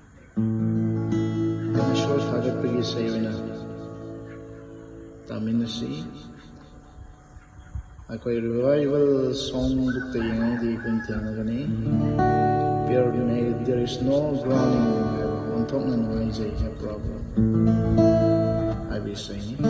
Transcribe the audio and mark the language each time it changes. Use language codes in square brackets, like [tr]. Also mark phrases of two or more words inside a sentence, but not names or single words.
[mni] ईश्वर थागꯠꯄꯒꯤ ꯏꯁꯩ ꯑꯣꯏꯅ ꯇꯥꯃꯤꯟꯅꯁꯤ ꯑꯩꯈꯣꯏ [en] revival song bookta [mni] ꯌꯦꯡꯉꯗꯤ ꯑꯩꯈꯣꯏꯅ ꯊꯦꯡꯅꯒꯅꯤ [en] there is no grounding [mni] ꯍꯥꯏꯕ ꯑꯣꯟꯊꯣꯛꯅ ꯅꯨꯡꯉꯥꯏꯖꯩ ꯍꯥꯏꯕ ꯍꯥꯏꯕ ꯏꯁꯩꯅꯤ